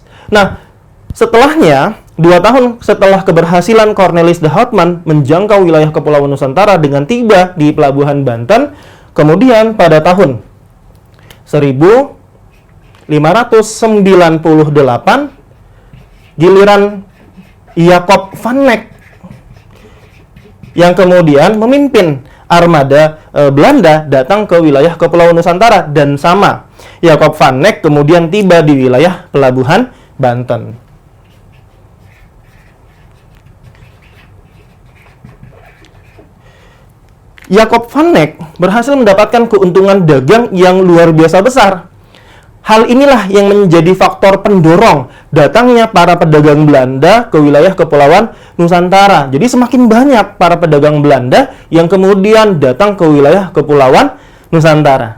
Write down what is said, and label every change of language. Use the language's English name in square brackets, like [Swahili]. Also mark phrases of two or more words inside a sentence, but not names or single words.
[Indonesian] Nah, setelahnya, 2 tahun setelah keberhasilan Cornelis de Houtman menjangkau wilayah Kepulauan Nusantara dengan tiba di Pelabuhan Banten, kemudian pada tahun 1597 1598, giliran Jacob van Neck yang kemudian memimpin armada Belanda datang ke wilayah Kepulauan Nusantara, dan sama, Jacob van Neck kemudian tiba di wilayah pelabuhan Banten. Jacob van Neck berhasil mendapatkan keuntungan dagang yang luar biasa besar. Hal inilah yang menjadi faktor pendorong datangnya para pedagang Belanda ke wilayah Kepulauan Nusantara. Jadi semakin banyak para pedagang Belanda yang kemudian datang ke wilayah Kepulauan Nusantara.